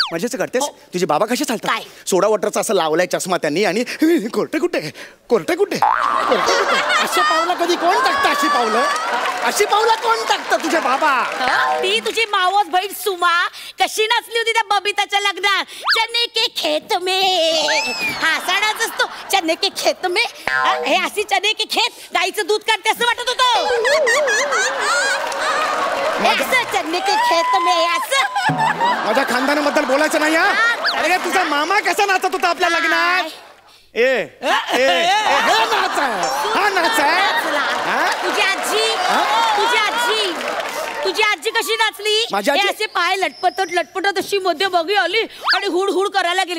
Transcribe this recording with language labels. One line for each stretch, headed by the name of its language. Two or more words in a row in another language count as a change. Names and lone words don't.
Marathi: माझ्या आईचं काढतेस? तुझे बाबा कसे चालतात? काय? सोडा वॉटरचा असं लावलाय चष्मा त्यांनी आणि कोर्टे कुठे कोर्टे कुठे अशी पावलं कधी कोण टाकतं? अशी पावलं कोण टाकतं तुझे बाबा? ती तुझी मावस बहीण सुमा कशी नाचली होती त्या बबिताच्या लग्नात.
Hindi: चने के खेत में,
Marathi: हा सणाच असतो
Hindi: चने के खेत में.
Marathi: हे अशी
Hindi: चने के खेत
Marathi: गाईचं दूध काढते असं वाटत होतं.
Hindi: असं चने के खेत में असं.
Marathi: माझ्या खानदानाबद्दल बोलायचं नाही. अरे तुझा मामा कसा नाचत होता आपल्या लग्नात? हा नाच आहे. तुझी आजी कशी नाचली? माझी आजी असे पाय लटपटत अशी मध्ये बघी आली आणि हुड हुड करायला गेली.